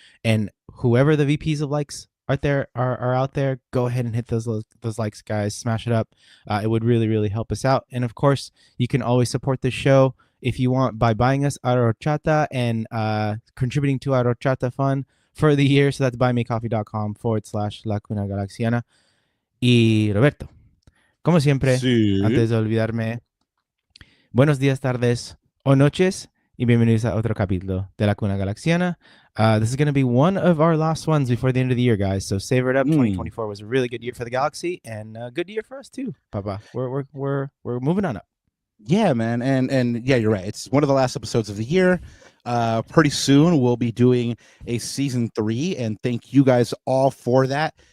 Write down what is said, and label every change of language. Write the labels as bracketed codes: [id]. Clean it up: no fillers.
[en] And whoever the VPs of likes out there are out there, go ahead and hit those likes, guys. Smash it up. It would really, really help us out. And of course, you can always support the show if you want by buying us our horchata and contributing to our horchata fund for the year. So that's buymecoffee.com/La Cuna Galaxiana. [es] Y Roberto, como siempre, Sí. antes de olvidarme, buenos días, tardes o noches, y bienvenidos a otro capítulo de La Cuna Galaxiana. [en] This is going to be one of our last ones before the end of the year, guys. So savor it up. 2024 was a really good year for the Galaxy, and a good year for us too, Papa. We're moving on up. Yeah, man, and yeah, you're right. It's one of the last episodes of the year. Pretty soon we'll be doing a season 3, and thank you guys all for that.